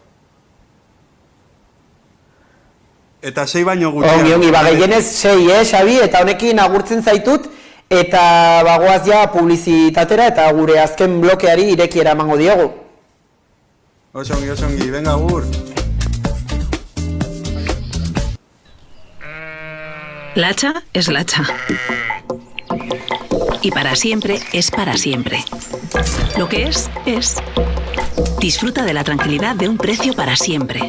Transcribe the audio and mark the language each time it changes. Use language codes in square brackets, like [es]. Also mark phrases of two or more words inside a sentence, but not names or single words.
[eu] Eta 6 baino gutxian. Ongi, ba gehienez 6, Xabi, eta honekin agurtzen zaitut, eta bagoaz ja publizitatera eta gure azken blokeari irekiera emango diogu. Osongi, venga, agur. [es] La hacha es la hacha. Y para siempre es para siempre. Lo que es. Disfruta de la tranquilidad de un precio para siempre.